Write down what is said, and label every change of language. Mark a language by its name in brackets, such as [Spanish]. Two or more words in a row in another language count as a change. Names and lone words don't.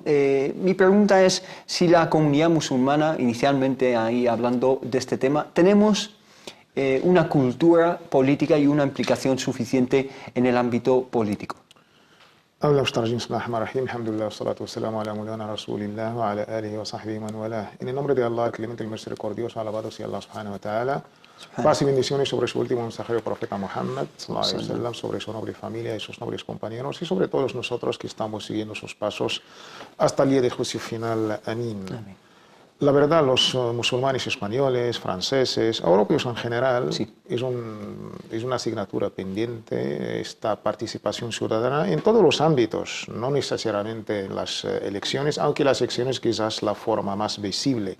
[Spanish] Mi pregunta es si la comunidad musulmana, inicialmente ahí hablando de este tema, tenemos una cultura política y una implicación suficiente en el ámbito político. En el nombre de Allah, el clemente y misericordioso, alabado sea [Arabic] الله سبحانه وتعالى. [Spanish] Paz y bendiciones sobre su último mensajero, profeta Muhammad, sobre su noble familia y sus nobles compañeros, y sobre todos nosotros que estamos siguiendo sus pasos hasta el día de juicio final. Amén. Amén. La verdad, los musulmanes españoles, franceses, europeos en general, sí, es una asignatura pendiente, esta participación ciudadana en todos los ámbitos, no necesariamente en las elecciones, aunque las elecciones quizás la forma más visible.